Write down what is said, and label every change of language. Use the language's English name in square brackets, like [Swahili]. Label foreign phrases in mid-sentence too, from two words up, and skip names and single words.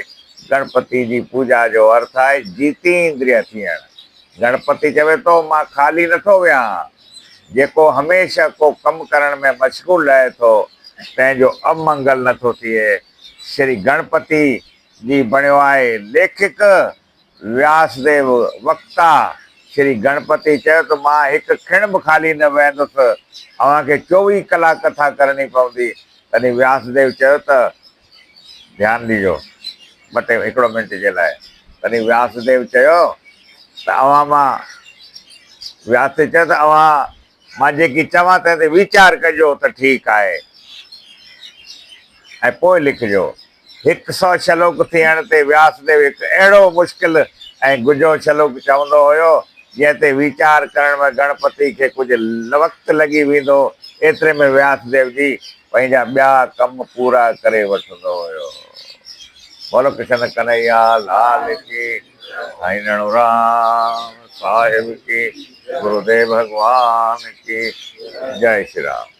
[Sindhi] गणपति जी पूॼा जो अर्थ आहे जीती इंद्रिय थियण। गणपति चवे थो मां ख़ाली नथो वियां। जेको हमेशह को कमु करण में मशगूल रहे थो तंहिंजो अमंगल नथो थिए। श्री गणपति जी बणियो आहे लेखिक, व्यासदेव वक्ता। श्री गणपति चयो त मां हिकु खिण बि ख़ाली न वेहंदुसि, अव्हांखे 24 कलाक कथा करणी पवंदी। तॾहिं व्यासदेव चयो त ध्यानु ॾिजो हिकिड़ो मिंट जे लाइ। तॾहिं व्यासदेव चयो त व्यासदेव चयो त मां जेकी चवां तंहिं ते वीचार कजो त ठीकु आहे ऐं पोइ लिखिजो। 100 श्लोक थियण ते व्यासदेव हिकु अहिड़ो मुश्किल ऐं गुझो श्लोक चवंदो हुयो जंहिं ते वीचार करण में गणपति खे कुझु वक़्तु लॻी वेंदो। एतिरे में व्यासदेव जी पंहिंजा ॿिया कम पूरा करे वठंदो हुयो। [Hindi] बोलो कृष्ण कन्हैया लाल की, साईं राम साहिब की, गुरुदेव भगवान की जय श्री राम।